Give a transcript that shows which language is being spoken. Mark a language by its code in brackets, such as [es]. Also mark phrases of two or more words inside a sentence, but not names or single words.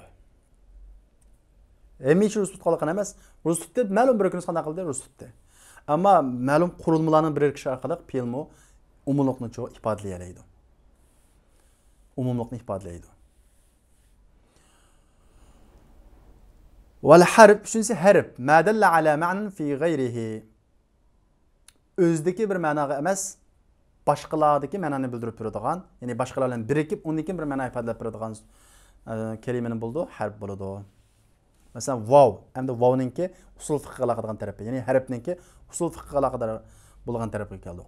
[uz] Hamisha ro'za tutganligini emas, ro'za tutdi, ma'lum bir kun qanday qildi? Ro'za tutdi. Ammo ma'lum qurilmalarning biriktishi orqali fe'lmi umumlikni ifodalaydi. Umumlikni ifodalaydi. [ar] والحرف, [uz] shunisi harf, [ar] ما دل على معنى في غيره. [uz] O'zdagi bir ma'noga emas, boshqalardagi ma'noni bildirib turadigan, ya'ni boshqalar bilan birikib, undan bir ma'no ifodalab turadigan kelimaning bo'ldi, harf bo'ladi. Masalan, vav, hamda vavninki usul fiqhga aloqador tarafi, ya'ni harfninki usul fiqhga aloqador bo'lgan tarafiga keldik.